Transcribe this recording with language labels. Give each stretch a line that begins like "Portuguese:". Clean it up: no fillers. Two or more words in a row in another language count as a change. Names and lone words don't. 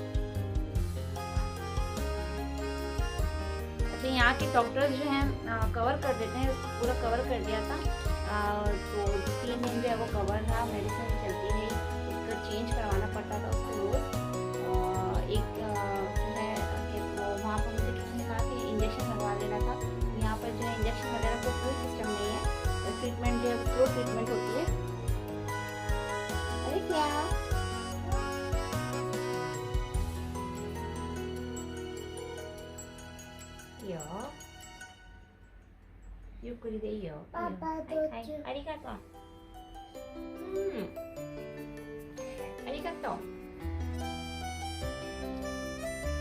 Hindi: अच्छा, यहाँ के डॉक्टर्स जो हैं कवर कर देते हैं, पूरा कवर कर दिया था, तो 3 दिन जो है वो कवर रहा, मेडिसिन चलती रही, उसका चेंज करवाना पड़ता था उसको रोज़। एक जो है कि वो वहाँ पर मुझे किसी ने कहा कि इंजेक्शन लगवा लेना था, यहाँ पर जो है इंजेक्शन वगैरह का कोई सिस्टम नहीं है, ट्रीटमेंट जो है
English: slow treatment
Hindi: होती है। अरे क्या
Japanese: ゆっくりでいいよ。パパどっち？ありがとう。ありがとう。